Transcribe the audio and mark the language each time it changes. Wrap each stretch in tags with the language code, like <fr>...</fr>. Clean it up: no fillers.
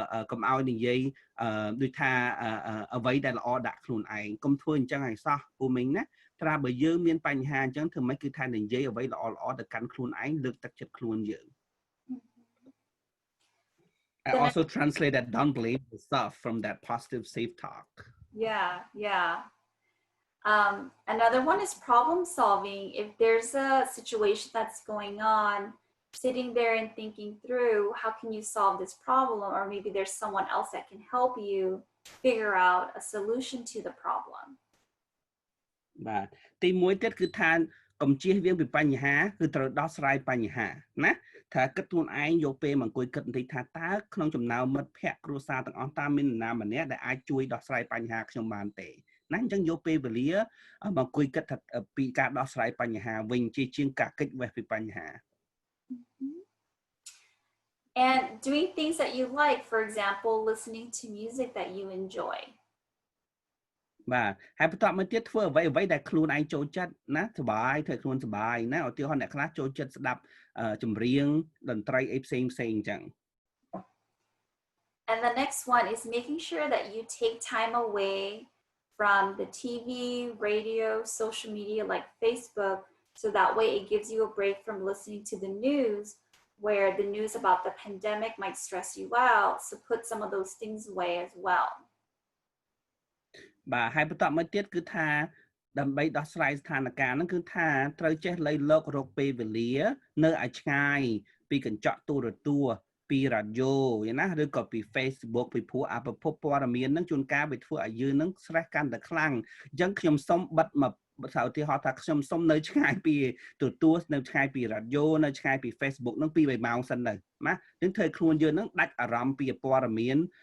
<km>កុំឲ្យនិយាយដូចថាអ្វីដែលល្អដាក់ខ្លួនឯងកុំធ្វើអញ្ចឹងឲ្យសោះពូមីងណាត្រាបើយើងមានបញ្ហាអញ្ចឹងធ្វើម៉េចគឺថានិយាយអ្វីល្អទៅកាន់ខ្លួនឯងលើកទឹកចិត្តខ្លួនយើង</km> <en>I also translate that don't blame yourself from that positive self-talk. Yeah. Another one is problem solving. If there's a situation that's going on, sitting there and thinking through how can you solve this problem, or maybe there's someone else that can help you figure out a solution to the problem.</en> <km>បាទទី1ទៀតគឺថាកុំជៀសវាងពីបញ្ហាគឺត្រូវដោះស្រាយបញ្ហាណាថាគិតខ្លួនឯងយកពេលមកអង្គុយគិតបន្តិចថាតើក្នុងចំណោមមិត្តភ័ក្តិគ្រួសារទាំងអស់តើមាននរណាម្នាក់ដែលអាចជួយដោះស្រាយបញ្ហាខ្ញុំបានទេណាអញ្ចឹងយកពេលវេលាមកអង្គុយគិតថាពីការដោះស្រាយបញ្ហាវិញជាងការគេចវេះពីបញ្ហា</km> <en>And doing things that you like, for example, listening to music that you enjoy.</en> <km>បាទហើយបន្តមកទៀតធ្វើអ្វីដែលខ្លួនឯងចូលចិត្តណាសប្បាយធ្វើខ្លួនសប្បាយណាឧទាហរណ៍អ្នកខ្លះចូលចិត្តស្ដាប់ចម្រៀងតន្ត្រីអីផ្សេងអញ្ចឹង</km> <en>And the next one is making sure that you take time away from the TV, radio, social media like Facebook, so that way it gives you a break from listening to the news, where the news about the pandemic might stress you out. So put some of those things away as well.</en> <km>បាទហើយបន្តមកទៀតគឺថាដើម្បីដោះស្រាយស្ថានភាពហ្នឹងគឺថាត្រូវចេះលៃលករកពេលវេលានៅឲ្យឆ្ងាយពីកញ្ចក់ទូរទស្សន៍ពីរ៉ាឌីយ៉ូណាឬក៏ពី Facebook ពីព្រោះប្រភពព័ត៌មានហ្នឹងជួនកាលវាធ្វើឲ្យយើងហ្នឹង stress កាន់តែខ្លាំងអញ្ចឹងខ្ញុំសូមបិទមកថាឧទាហរណ៍ថាខ្ញុំសូមនៅឆ្ងាយពីទូរទស្សន៍នៅឆ្ងាយពីរ៉ាឌីយ៉ូនៅឆ្ងាយពី Facebook ហ្នឹង2-3ម៉ោងសិនទៅណានឹងធ្វើខ្លួនយើងហ្នឹងដាច់អារម្មណ៍ពីព័ត៌មាន</km>